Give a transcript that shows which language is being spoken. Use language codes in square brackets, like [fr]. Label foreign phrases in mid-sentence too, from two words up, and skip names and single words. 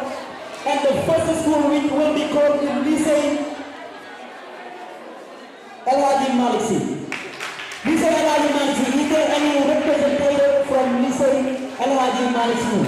[en] And the first school week will be called in Lycée El Hadji Malick Sy. Lycée El Hadji Malick Sy, is there any representative from Lycée El Hadji Malick Sy?